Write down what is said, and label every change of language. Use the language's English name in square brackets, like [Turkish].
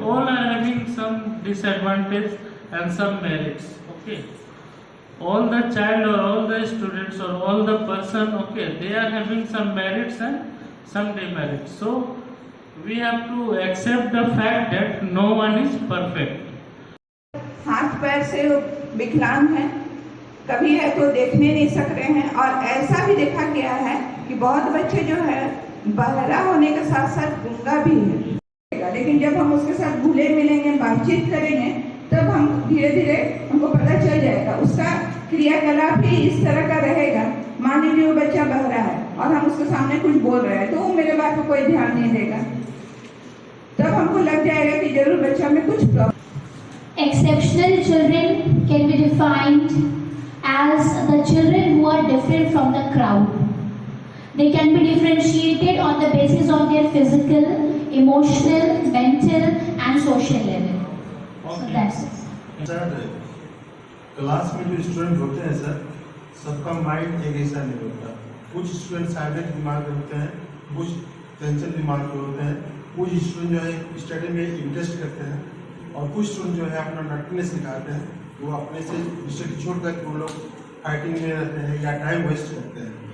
[English] All are having some disadvantage and some merits. Okay. All the child or all the students or all the person, okay, they are having some merits and some demerits. So we have to accept the fact that no one is perfect. [Hindi] हाथ पैर से विकलांग हैं, कभी है तो देखने नहीं सक रहे हैं, और ऐसा भी देखा गया है कि बहुत बच्चे जो है बहरा होने के साथ साथ गूंगा भी है। लेकिन जब हम उसके साथ घुले मिलेंगे, बातचीत करेंगे, तब हम धीरे धीरे हमको पता चल जाएगा उसका क्रियाकलाप ही इस तरह का रहेगा। मान लीजिए वो बच्चा बहरा है और हम उसके सामने कुछ बोल रहे हैं तो वो मेरे बात को कोई ध्यान नहीं देगा, तब हमको लग जाएगा कि जरूर बच्चा में कुछ problem. [English] Exceptional children can be defined as the children who are different from the crowd. They can be differentiated on the basis of their physical, emotional, mental and social level. So that's it. [Hindi] Sir, class में जो student होते हैं sir, सबका mind एक ऐसा नहीं होता। कुछ स्टूडेंट साइलेंट दिमाग के होते हैं, कुछ टेंशन दिमाग के होते हैं, कुछ स्टूडेंट जो है स्टडी में इंटरेस्ट करते हैं और कुछ स्टूडेंट जो है अपना नटनेस दिखाते हैं, वो अपने से स्टडी छोड़ कर वो लोग फाइटिंग में रहते हैं या टाइम वेस्ट करते हैं।